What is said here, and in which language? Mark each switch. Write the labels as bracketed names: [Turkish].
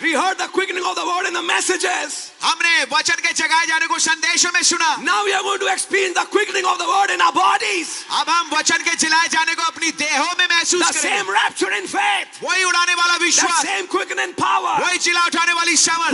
[English] We heard the quickening of the word in the messages. [Hindi] हमने वचन के जगाए जाने को संदेशों में सुना, [English] Now we are going to experience the quickening of the word in our bodies. [Hindi] अब हम वचन के जिलाए जाने को अपनी देहों में महसूस [English] The same [Hindi] करेंगे। [English] rapture in faith. [Hindi] वही उड़ाने वाला [English] The [Hindi] विश्वास, [English] same quickening power. [Hindi] वही जिला उठाने वाली सामर्थ,